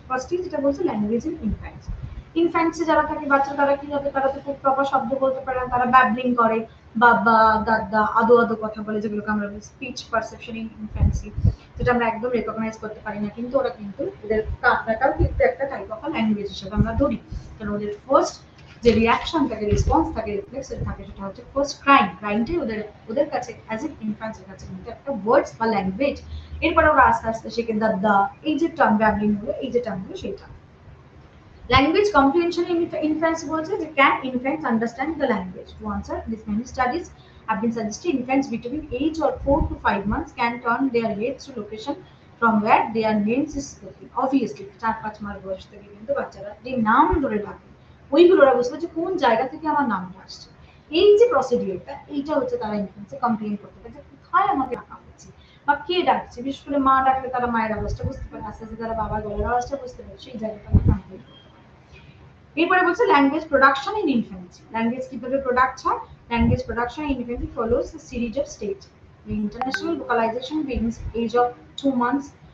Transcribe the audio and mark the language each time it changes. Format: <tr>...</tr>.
<bn>Firstly যেটা বলছে language in ইনফ্যান্টসে যারা থাকে বাচ্চা, তারা কি হবে, তারা তো খুব প্রপার শব্দ বলতে পারে না, তারা ব্যাবলিং করে, বাবা দাদা আদো আদো কথা বলে, যেগুলোকে আমরা স্পিচ পারসেপশন ইন ইনফ্যান্সি, যেটা আমরা একদম রেকগনাইজ করতে পারি না, কিন্তু ওরা কিন্তু ওদের কান্নাটাও কিন্তু একটা টাইপ অফ ল্যাঙ্গুয়েজ হিসেবে আমরা ধরি, কারণ ওদের ফার্স্ট যে রিঅ্যাকশন থাকে, রেসপন্স থাকে, রিফ্লেক্স থাকে, সেটা হচ্ছে ফার্স্ট ক্রাইমটাই ওদের কাছে অ্যাজ এ ইনফ্যান্সের কাছে কিন্তু একটা ওয়ার্ডস বা ল্যাঙ্গুয়েজ। এরপরে ওরা আস্তে আস্তে শেখে দাদা, এই যে টার্ম ব্যাবলিং গুলো, এই যে টার্মগুলো, সেইটা।</bn> <en>Language comprehension in infants</en> <bn>বলছে যে</bn> <en>can infants understand the language? To answer this, many studies have been suggested infants between age of 4 to 5 months can turn their heads to location from where their names is spoken.</en> <bn>Obviously 4-5 মাস বয়স থেকে কিন্তু বাচ্চারা যে নাম ধরে ডাকে, ওইগুলো ওরা বুঝবে যে কোন জায়গা থেকে আমার নামটা আসছে। এই যে প্রসিডিউরটা, এইটা হচ্ছে তারা ইনফ্যান্সে কমপ্লেন করতে পারে যে কোথায় আমাকে ডাকা হচ্ছে বা কে ডাকছে। বিশেষ করে মা ডাকলে তারা মায়ের আওয়াজটা বুঝতে পারে, আস্তে আস্তে তারা বাবার গলার আওয়াজটা বুঝতে পারে, সেই জায়গাটাকে কমপ্লেন করে। এরপরে বলছে</bn> <en>Language production in infancy. Language কিভাবে product হয়, language production in infancy follows a series of stage. International vocalization begins age of 2 months.</en>